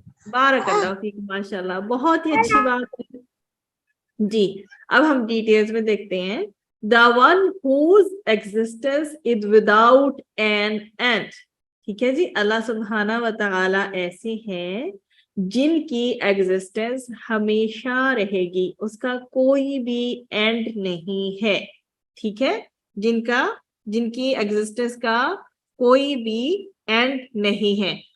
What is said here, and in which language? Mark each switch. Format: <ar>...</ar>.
<ur>بارک اللہ فیک, ماشاء اللہ, بہت ہی اچھی بات ہے. جی. اب ہم ڈیٹیلز میں دیکھتے ہیں.</ur> <en>the one whose existence is without an end.</en> <ur>ٹھیک ہے جی. اللہ سبحانہ و تعالی ایسے ہیں جن کی ایگزسٹنس ہمیشہ رہے گی, اس کا کوئی بھی اینڈ نہیں ہے. ٹھیک ہے. جن کی ایگزسٹنس کا کوئی بھی اینڈ نہیں ہے.</ur>